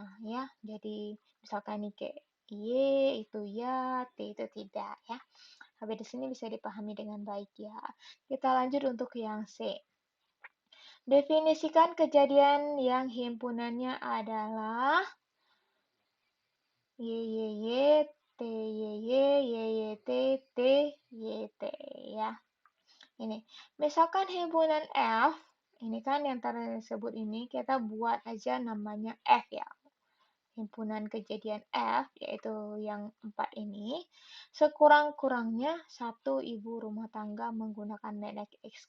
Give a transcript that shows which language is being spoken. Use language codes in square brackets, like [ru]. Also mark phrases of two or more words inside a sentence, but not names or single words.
[id] Jadi misalkan nih kayak Y itu ya, T itu tidak ya. Sampai di sini bisa dipahami dengan baik ya. Kita lanjut untuk yang C. Definisikan kejadian yang himpunannya adalah Y, Y, Y, T, Y, Y, Y, Y, T, T, Y, T ya. Ini, misalkan himpunan F, ini kan yang tersebut ini kita buat aja namanya F ya. Himpunan kejadian F, yaitu yang 4 ini, sekurang-kurangnya satu ibu rumah tangga menggunakan merek X.